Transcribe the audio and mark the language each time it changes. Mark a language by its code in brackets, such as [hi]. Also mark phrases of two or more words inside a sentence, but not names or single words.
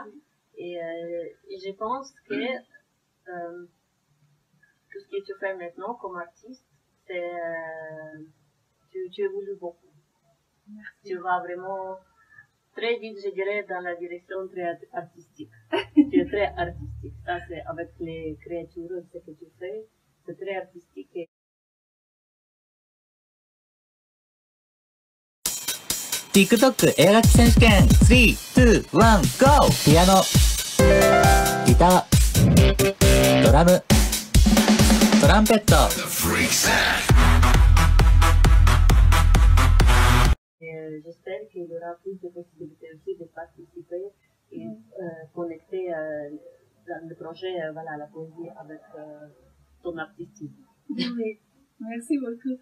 [fr] Et je pense que tout ce que tu fais maintenant comme artiste, c'est tu évolues beaucoup. merci. Tu vas vraiment très vite, je dirais, dans la direction très artistique. Tu es très artistique. Ça, c'est avec les créatures, ce que tu fais, c'est très artistique. Et [ja] TikTok 絵描き選手権3、2、1、GO! ピアノ、ギター、ドラム、トランペット。 [fr] j'espère qu'il y aura plus de possibilités aussi de participer et connecter dans le projet, voilà, la poésie avec ton artistisme. Oui, merci beaucoup.